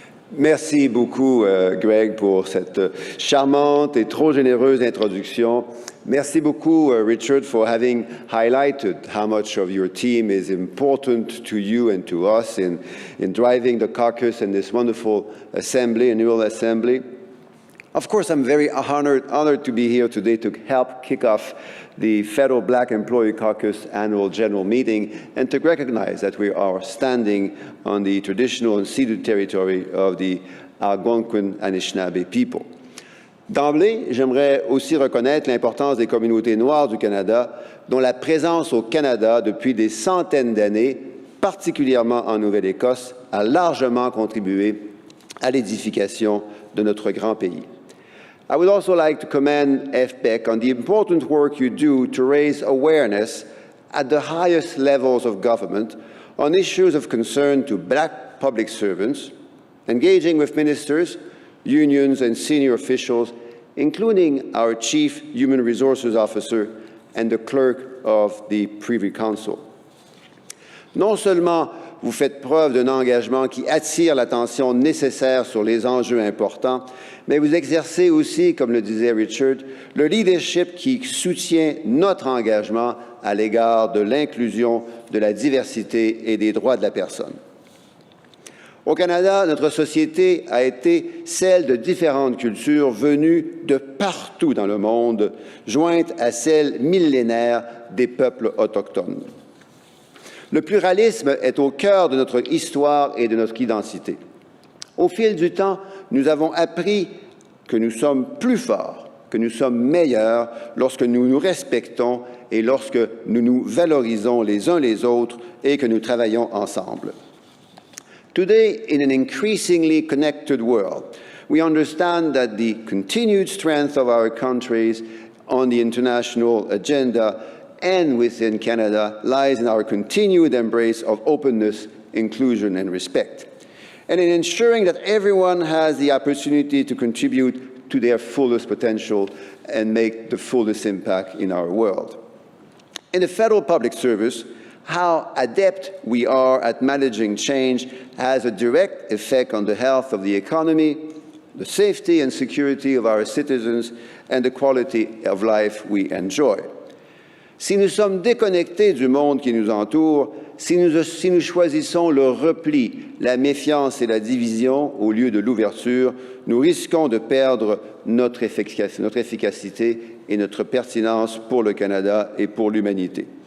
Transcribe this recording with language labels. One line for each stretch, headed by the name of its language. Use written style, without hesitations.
French: Merci beaucoup, Greg, pour cette charmante et trop généreuse introduction. Merci beaucoup,
English: Richard, for having highlighted how much of your team is important to you and to us in driving the caucus and this wonderful assembly, annual assembly. Of course, I'm very honored to be here today to help kick off the Federal Black Employee Caucus Annual General Meeting and to recognize that we are standing on the traditional and ceded territory of the Algonquin Anishinaabe people.
French: D'emblée, j'aimerais aussi reconnaître l'importance des communautés noires du Canada, dont la présence au Canada depuis des centaines d'années, particulièrement en Nouvelle-Écosse, a largement contribué à l'édification de notre grand pays.
English: I would also like to commend FBEC on the important work you do to raise awareness at the highest levels of government on issues of concern to Black public servants, engaging with ministers, unions, and senior officials, including our Chief Human Resources Officer and the Clerk of the Privy Council.
French: Non seulement vous faites preuve d'un engagement qui attire l'attention nécessaire sur les enjeux importants, mais vous exercez aussi, comme le disait Richard, le leadership qui soutient notre engagement à l'égard de l'inclusion, de la diversité et des droits de la personne. Au Canada, notre société a été celle de différentes cultures venues de partout dans le monde, jointes à celle millénaire des peuples autochtones. Le pluralisme est au cœur de notre histoire et de notre identité. Au fil du temps, nous avons appris que nous sommes plus forts, que nous sommes meilleurs lorsque nous nous respectons et lorsque nous nous valorisons les uns les autres et que nous travaillons ensemble.
English: Today, in an increasingly connected world, we understand that the continued strength of our countries on the international agenda and within Canada lies in our continued embrace of openness, inclusion, and respect. and in ensuring that everyone has the opportunity to contribute to their fullest potential and make the fullest impact in our world. In the federal public service, how adept we are at managing change has a direct effect on the health of the economy, the safety and security of our citizens, and the quality of life we enjoy.
French: Si nous sommes déconnectés du monde qui nous entoure, si nous choisissons le repli, la méfiance et la division au lieu de l'ouverture, nous risquons de perdre notre efficacité et notre pertinence pour le Canada et pour l'humanité.